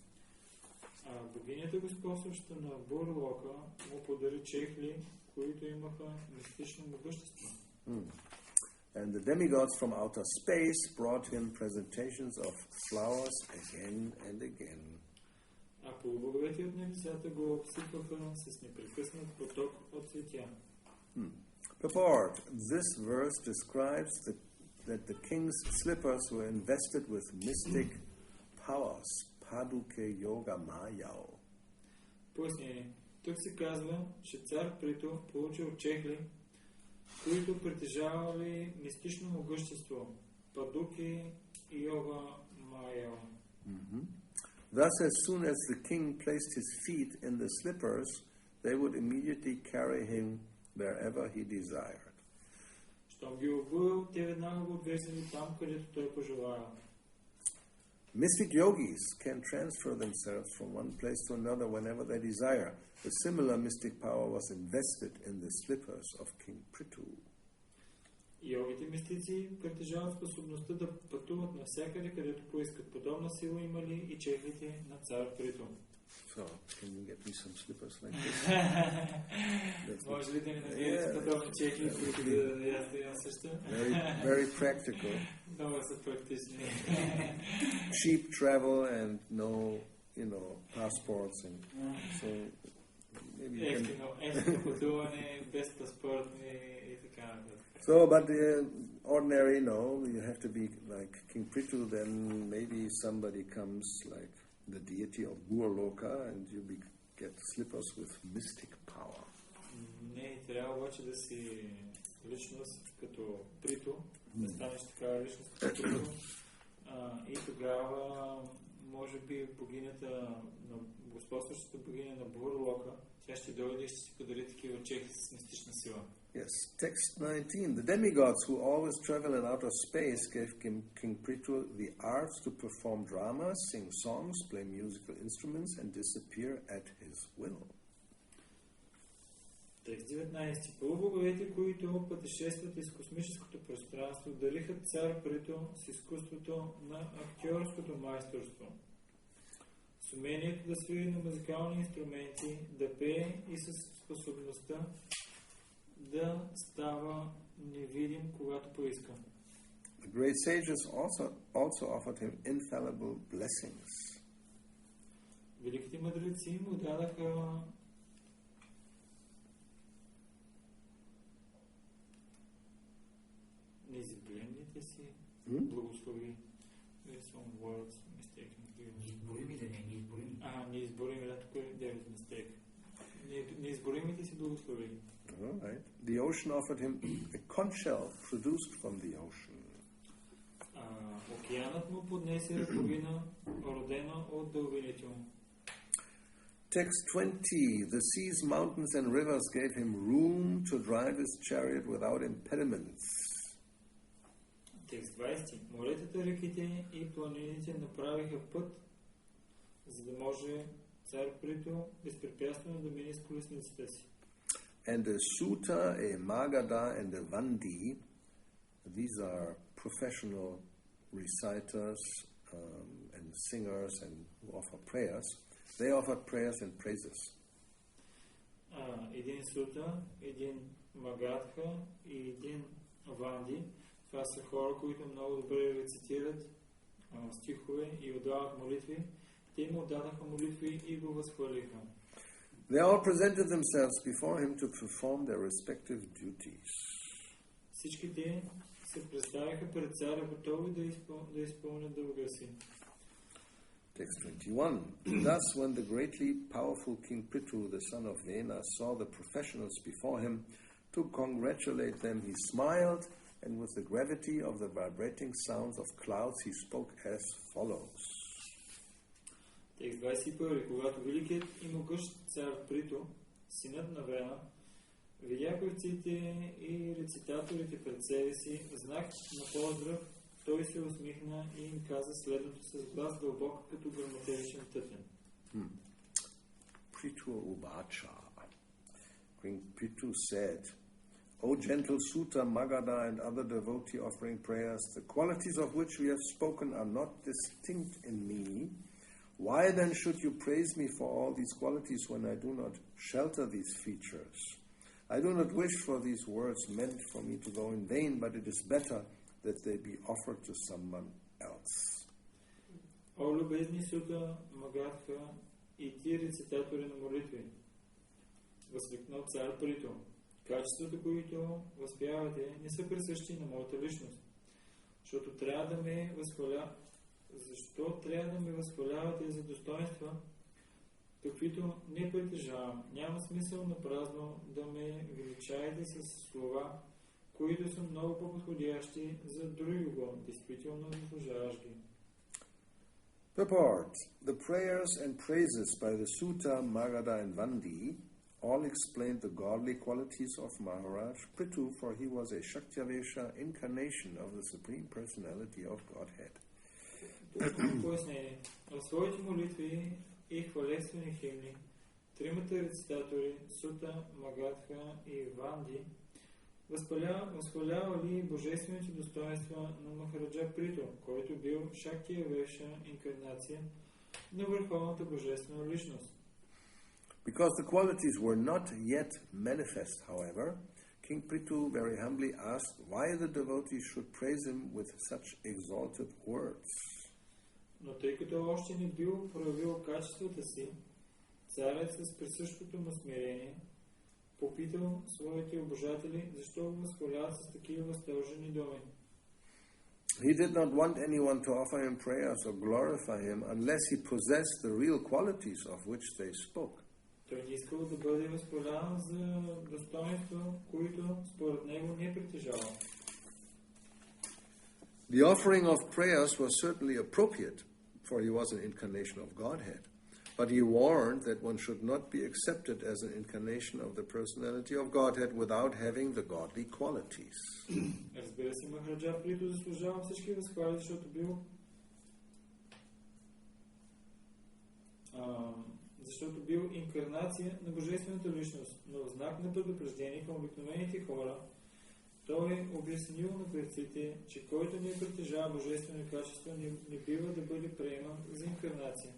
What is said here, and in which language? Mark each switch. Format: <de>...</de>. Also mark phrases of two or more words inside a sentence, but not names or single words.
<bg>А богинята господстваща на Бурлока му подари чехли, които имаха мистично могъщество.</bg> <en>And the demigods from outer space brought him presentations of flowers again and again.</en> <bg>А полубоговете от небесата го обсипваха с непрекъснат поток от цветя.</bg> <en>Purport. This verse describes that the king's slippers were invested with mystic powers.</en> <sa>Bhakti-yoga mayao.</sa> <bg>Пояснение. Тук се казва, че цар Приту получил чехли, които притежавали мистично могъщество.</bg> <sa>Падуки йога майао.</sa> <en>Thus, as soon as the king placed his feet in the slippers, they would immediately carry him wherever he desired.</en> <bg>Щом ги обуил, те веднага го отвезли там, където той пожелая.</bg> <en>Mystic yogis can transfer themselves from one place to another whenever they desire. A similar mystic power was invested in the slippers of King Prithu.</en> <bg>Йогите мистици притежават способността да пътуват навсякъде, където поискат. Подобна сила имали и чехлите на цар Приту.</bg> <en>So, can you get me some slippers like this?</en> <bg>Може ли да ни намерите подобни чехли, които да аз да имам също?</bg> <en>Very practical.</en> <bg>Много са практични.</bg> <en>Cheap travel and no, passports, and so maybe you can.</en> <bg>Ефтино пътуване, без паспортни и така нататък.</bg> <en>So, but ordinary, you have to be like King Prithu, then maybe somebody comes like the deity of Burloka, and you get slippers with mystic power.</en> <bg>Не, трябва обаче да си личност като Приту, да станеш такава личност като Приту. И тогава, може би, богинята, господстващата богиня на Бурлока тя ще дойде и ще си подари такива чехи с мистична сила.</bg> <en>Yes, text 19. The demigods who always travel in outer space gave King Prithu the arts to perform dramas, sing songs, play musical instruments, and disappear at his will.</en> <bg>Текст 19. Полубоговете, които пътешестват из космическото пространство, дариха цар Прито с изкуството на актьорското майсторство, с умението да свири на музикални инструменти, да пее и с способността да става невидим, когато поиска.</bg> <en>The great sages also offered him infallible blessings.</en> <bg>Великите мъдреци му дадаха неизброимите си благослови.</bg> <en>There's some words mistaken.</en> <bg>Неизборимите, не неизборими. Неизборими, да, тук е</bg> <en>there is mistake.</en> <bg>Неизборимите си благослови.</bg> <en>All right. The ocean offered him a conch shell produced from the ocean.</en> <bg>Океанът му поднесе раковина, родена от дълбините му.</bg> <en>Text 20. The seas, mountains, and rivers gave him room to drive his chariot without impediments.</en> <bg>Текст 20. Моретата, реките и планините направиха път, за да може цар Прито безпрепятствено да мине с колесницата си.</bg> <en>And a Sutta, a Magadha, and a Vandi, these are professional reciters and singers and who offer prayers. They offered prayers and praises.</en> <bg>Един Сута, един Магадха и един Ванди. Това са хора, които много добре рецитират стихове и отдават молитви. Те му отдадаха молитви и го възхвалиха.</bg> <en>They all presented themselves before him to perform their respective duties.</en> <bg>Всички те се представиха пред царя, готови да изпълнят дълга си.</bg> <en>Text 21. Thus, when the greatly powerful King Prithu, the son of Vena, saw the professionals before him, to congratulate them, he smiled, and with the gravity of the vibrating sounds of clouds, he spoke as follows.</en> <bg>Текст 21. Когато великият и могъщ цар Прито, синът на Вена, видя певците и рецитаторите пред себе си, в знак на поздрав, той се усмихна и им каза следното с глас дълбок, като гръмотевичен тътен.</bg> <sa>Prithu Uvacha.</sa> <en>King Prithu said, O gentle Sutta, Magadha, and other devotee offering prayers, the qualities of which we have spoken are not distinct in me. Why then should you praise me for all these qualities when I do not shelter these features? I do not wish for these words meant for me to go in vain, but it is better that they be offered to someone else.</en> <bg>О, любезни Сута, Магадха и ти рецитатори на молитви, възкликнал цар Прито, качествата, които възпявате, не са присъщи на моята личност, защото трябва да ме възхвалявате за достоинства, каквито не притежавам. Няма смисъл на празно да ме величаете с слова, които са много по-подходящи за другого, действително заслужаваш ги.</bg> <en>Purport. The prayers and praises by the Sutta, Magadha, and Vandi all explained the godly qualities of Maharaj Prithu, for he was a Shaktavesha incarnation of the Supreme Personality of Godhead.</en> <bg>Пояснение. В своите молитви и хвалествени химни, тримата рецитатори Сута, Магадха и Ванди възхвалявали божествените достоинства на Махараджа Прито, който бил Шактия-веша инкарнация на върховната божествена личност.</bg> <en>Because the qualities were not yet manifest, however, King Prithu very humbly asked why the devotees should praise him with such exalted words.</en> <bg>Но тъй като още не бил проявил качествата си, царят с присъщото му смирение попитал своите обожатели, защо го възхваляват с такива възторжени думи.</bg> <en>He did not want anyone to offer him prayers or glorify him unless he possessed the real qualities of which they spoke.</en> <bg>Той не искал да бъде възхваляван за достоинства, които според него не притежава.</bg> <en>The offering of prayers was certainly appropriate, for he was an incarnation of Godhead. But he warned that one should not be accepted as an incarnation of the personality of Godhead without having the godly qualities.</en> <bg>Разбира се, Махараджа Прито заслужава всички възхвали, защото бил инкарнация на Божествената личност, но в знак на предупреждение към обикновените хора, той обяснил на кръците, че който не притежава божествено качество, не бива да бъде приеман за инкарнация.</bg>